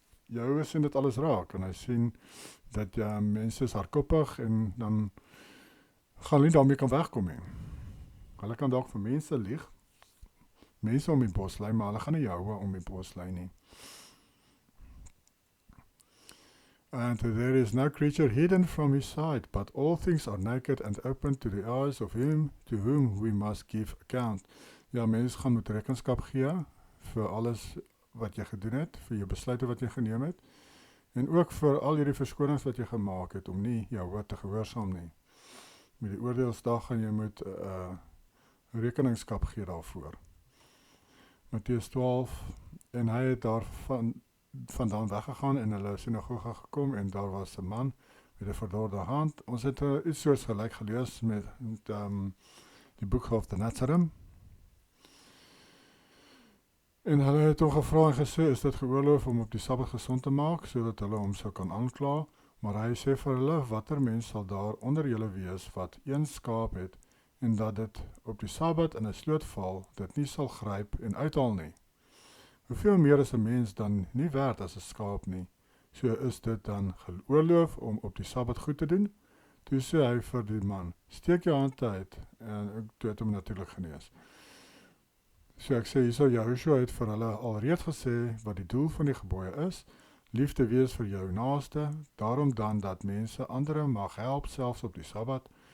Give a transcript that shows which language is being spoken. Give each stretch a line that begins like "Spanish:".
Afrikaans: Jahwe sien dit alles raak, en hy sien dat mense is hardkoppig, en dan gaan hulle nie daarmee kan wegkom nie. Hulle kan dalk vir mense lieg, mense om die bos lei, maar hulle gaan nie Jahwe om die bos lei nie.
English: And there is no creature hidden from his sight, but all things are naked and open to the eyes of him to whom we must give account.
Afrikaans: Ja, mense gaan moet rekenskap gee vir alles wat jy gedoen het, vir jou besluite wat jy geneem het, en ook vir al hierdie verskonings wat jy gemaak het, om nie Jahwe te gehoorsaam nie. Met die oordeelsdag gaan jy moet rekeningskap gee daarvoor. Matteus 12, en hy het vandaan weggegaan en hulle sinagoge gekom, en daar was 'n man met 'n verdorde hand. Ons het iets soos gelyk gelees met die boek of the Nazarene. En hulle het hom gevra en gesê, is dit geoorloof om op die Sabbat gesond te maak, sodat hulle hom sou kan aankla? Maar hy sê vir hulle, watter mens sal daar onder julle wees wat een skaap het, en dat dit op die Sabbat in 'n sloot val, dit nie sal gryp en uithaal nie. Hoeveel meer is 'n mens dan nie werd as 'n skaap nie? So is dit dan geoorloof om op die Sabbat goed te doen? Toe sê hy vir die man, steek jou hand uit, en toe het hom natuurlik genees. So ek sê, hierso Joshua het vir hulle alreeds gesê wat die doel van die gebooie is, liefde wees vir jou naaste, daarom dan dat mense ander mag help, selfs op die Sabbat.